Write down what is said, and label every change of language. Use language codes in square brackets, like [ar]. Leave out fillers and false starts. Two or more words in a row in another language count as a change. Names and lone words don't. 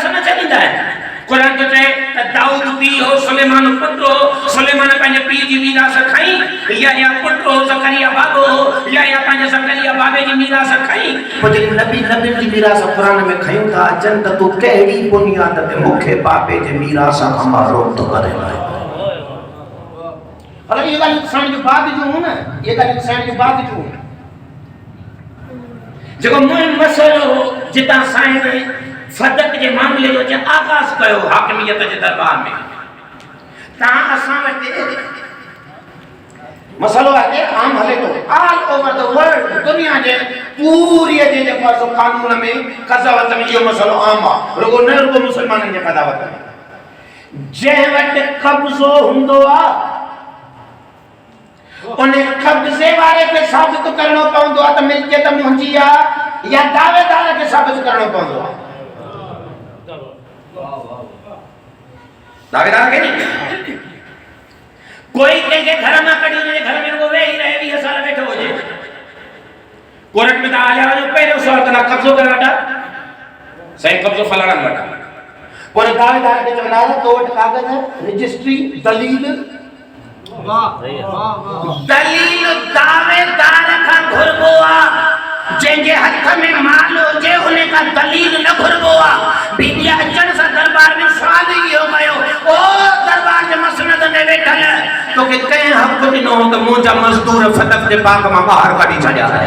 [sd] न चलींदा है कुरान तो चए त दाऊद पी हो सुलेमान पुत्र हो सुलेमान पंहिंजे पीउ जी मीरास खई या पुत्र हो ज़करिया बाबो हो या पंहिंजे ज़करिया बाबे जी मीरास खई पोइ जॾहिं नबी जी मीरास कुरान में खयूं था अचनि त तूं कहिड़ी बुनियाद ते मूंखे बाबे जे मीरास खां महरूम थो करे हलो ये ॻाल्हि ॾिसण जो बाद जो हूं न ये ॻाल्हि ॾिसण जो बाद जो जेको मुहिम मसइलो हो जितां साईं फदक जे मामले जो आगाज़ कयो हाकिमियत जे दरबार में तव्हां असां वटि मसइलो आहे आम हले थो [en] all over the world [sd] दुनिया जे पूरी जे जेको कानून में कज़ावत में इहो मसइलो आम आहे रुगो न रुगो मुसलमाननि जे कज़ावत में जंहिं वटि कब्ज़ो हूंदो आहे उन्हें कब्ज़े वारे खे साबित करणो पवंदो आहे त मिल्कियत मुंहिंजी आहे या दावेदार खे साबित करणो पवंदो आहे दावेदार खे नहीं कोई कंहिंखे घर मां कढी हुनजे घर में रुगो वेही रहे 20 साल वेठो हुजे कोर्ट में तव्हां हलिया वञो पहिरियों सुवाल कंदा कब्ज़ो करे वठा साईं कब्ज़ो फलाणनि वटि पोइ दावेदार खे चवंदा तो वटि कागज़ रजिस्ट्री दलील दलील दावेदार खां घुरबो आहे जंहिंजे हथ में माल हुजे उन खां दलील न घुरबो आहे बीबी अचण सां दरबार में सवाल इहो कयो ओ दरबार जे मसनद में वेठल तोखे कंहिं हक़ ॾिनो त मुंहिंजा मज़दूर फदक जे बाग मां ॿाहिरि कढी छॾिया